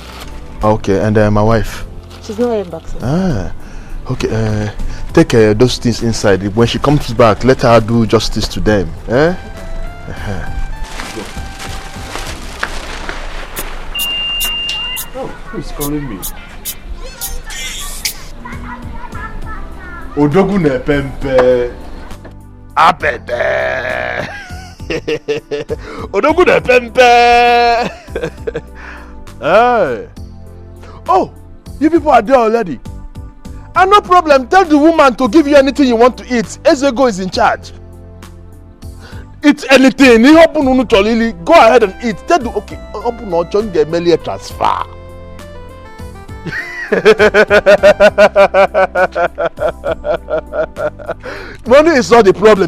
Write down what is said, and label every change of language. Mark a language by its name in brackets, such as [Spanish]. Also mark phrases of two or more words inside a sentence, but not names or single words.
[English] Okay, and my wife? She's not yet back, sir. Okay, take those things inside. When she comes back, let her do justice to them. Eh? Oh, who is calling me? Odogune Pempe. Apete. Odogune Pempe. Hey. Oh, you people are there already. And no problem, tell the woman to give you anything you want to eat. Ezego is in charge. Eat anything. Go ahead and eat. Tell the okay, open or join the Melia transfer. Money is not the problem.